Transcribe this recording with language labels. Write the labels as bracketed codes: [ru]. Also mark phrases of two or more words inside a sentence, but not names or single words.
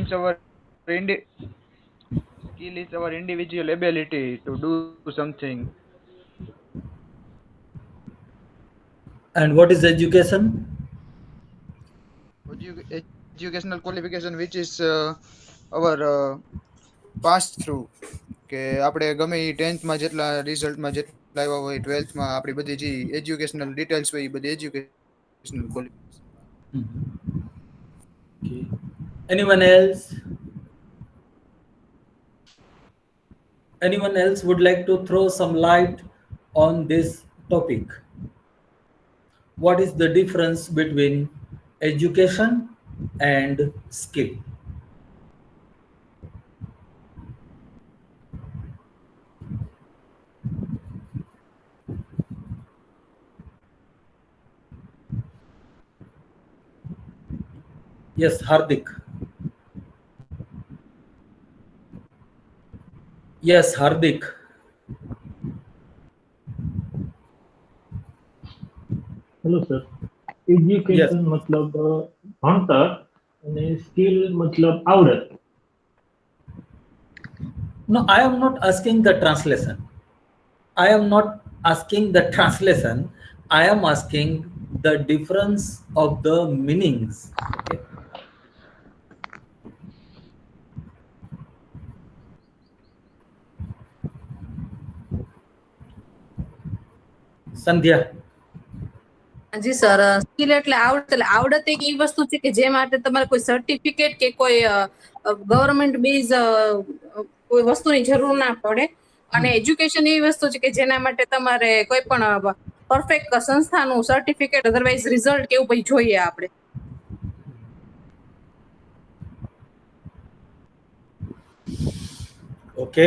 [en] means skill is our individual ability to do something. And what is education? Educational qualification, which is our pass through. [gu] કે આપણે ગમે એ 10th માં જેટલા રિઝલ્ટમાં જેટલા આવ્યા હોય 12th માં આપણી બધી જે [en] educational details [gu] હોય એ બધી [en] educational qualification [gu] આવે. [en] Okay. Anyone else? Anyone else would like to throw some light on this topic? What is the difference between education and skill? Yes, Hardik. Yes, Hardik. hello sir, Yes. [gu] એજ્યુકેશન મતલબ ભણતર અને સ્કિલ મતલબ આવડત. [en] No, I am not asking the translation. I am not asking the translation. I am asking the difference of the meanings. Okay. Sandhya. [gu] જી સર, સ્કિલ એટલે આવડત એક એવી વસ્તુ છે કે જે માટે તમારે કોઈ સર્ટિફિકેટ કે કોઈ [en] government base [gu] કોઈ વસ્તુની જરૂર ના પડે. અને એજ્યુકેશન એવી વસ્તુ છે કે જેના માટે તમારે કોઈ પણ પરફેક્ટ સંસ્થાનું [en] certificate otherwise result [gu] કે એવું પછી જોઈએ આપણે. [en] Okay.